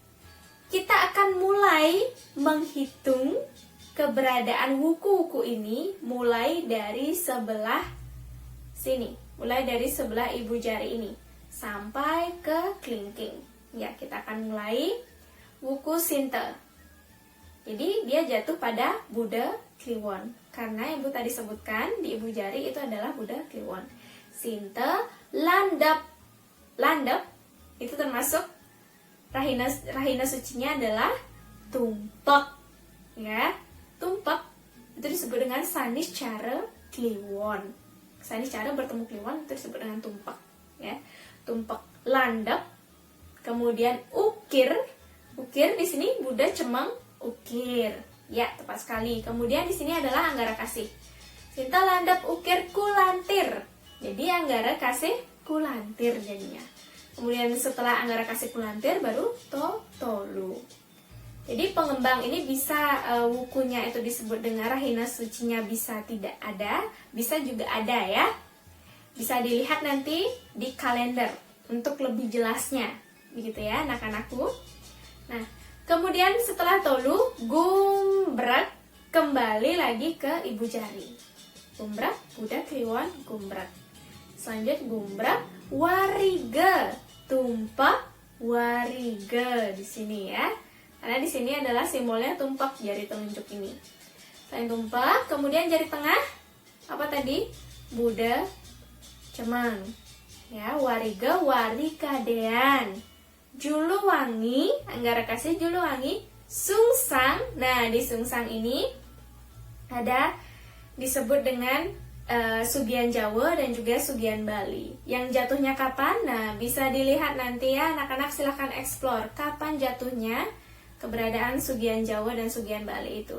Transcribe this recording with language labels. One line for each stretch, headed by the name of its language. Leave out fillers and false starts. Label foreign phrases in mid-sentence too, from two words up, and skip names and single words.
Indonesian: Kita akan mulai menghitung keberadaan wuku-wuku ini mulai dari sebelah sini, mulai dari sebelah ibu jari ini sampai ke kelingking. Ya, kita akan mulai wuku sintel. Jadi dia jatuh pada Buddha Kliwon karena ibu tadi sebutkan di ibu jari itu adalah Buddha Kliwon. Sintel, landap. Landap itu termasuk rahina sucinya adalah tumpak, ya. Tumpak itu disebut dengan sanis cara kliwon. Sanis cara bertemu kliwon itu disebut dengan tumpak, ya. Tumpak landap. Kemudian ukir. Ukir di sini Buddha Cemeng ukir. Ya, tepat sekali. Kemudian di sini adalah Anggara Kasih. Sinta landap ukir kulantir. Jadi Anggara Kasih kulantir jadinya. Kemudian setelah Anggara Kasih kulantir baru tolu. Jadi pengembang ini bisa wukunya itu disebut dengan rahina sucinya bisa tidak ada, bisa juga ada ya. Bisa dilihat nanti di kalender untuk lebih jelasnya. Begitu ya anak-anakku. Nah, kemudian setelah tolu, gumbrak kembali lagi ke ibu jari. Gumbrak, Buddha Kliwon, gumbrak. Selanjutnya gumbrak, wariga, tumpak, wariga di sini ya. Karena di sini adalah simbolnya tumpak jari telunjuk ini. Selain tumpak, kemudian jari tengah apa tadi? Buddha Cemeng. Ya, wariga, warikadean. Juluwangi, Anggara Kasih Juluwangi, sungsang. Nah, di sungsang ini ada disebut dengan Sugian Jawa dan juga Sugian Bali. Yang jatuhnya kapan? Nah, bisa dilihat nanti ya anak-anak, silahkan explore kapan jatuhnya keberadaan Sugian Jawa dan Sugian Bali itu.